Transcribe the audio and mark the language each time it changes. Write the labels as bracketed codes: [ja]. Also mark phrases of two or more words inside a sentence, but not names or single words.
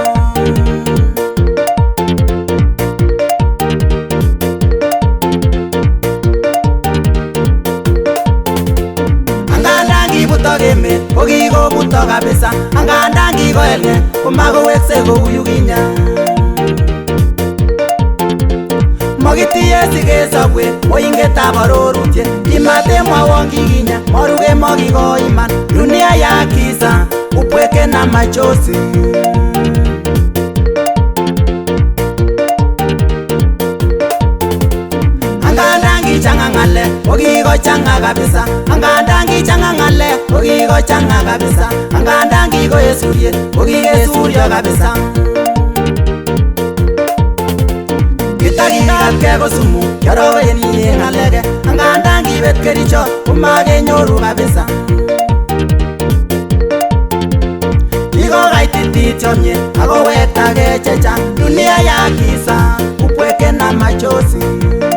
[kln] Angandan kibutok emet kokikobuto kabisa angandan kikoelnge komakowekse kou yukinye. Mokitiye sikesopwe moingetab arorutiet kimatemwawon kikinya moruke mokikoiman [sw] dunia ya giza upweke na machozi. [kln] Angandan kichanga ng'alek okikochanga kabisa angandan kichanga ng'alek okikochanga kabisa angandan kikoesurie okikesurio kabisa. Kitakikatke kosumu kioroweni en ng'aleke angandan kibet kerichot komakenyoru kabisa. Kikokaitit chomyet akowektake chechang [sw] dunia ya giza upweke na machozi.